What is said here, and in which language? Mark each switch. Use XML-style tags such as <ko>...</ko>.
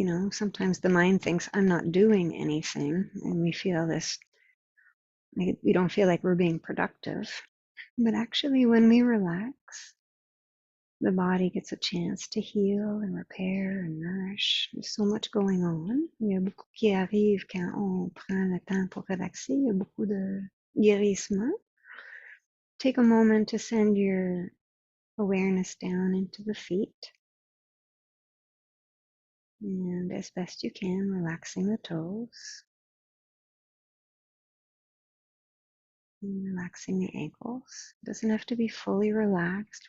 <en>Sometimes the mind thinks I'm not doing anything, and we feel this, we don't feel like we're being productive. But actually, when we relax, the body gets a chance to heal and repair and nourish. There's so much going on.</en> <fr>Il y a beaucoup qui arrive quand on prend le temps pour relaxer. Il y a beaucoup de guérissement.</fr> <en>Take a moment to send your awareness down into the feet. And as best you can, relaxing the toes. And relaxing the ankles. It doesn't have to be fully relaxed.</en>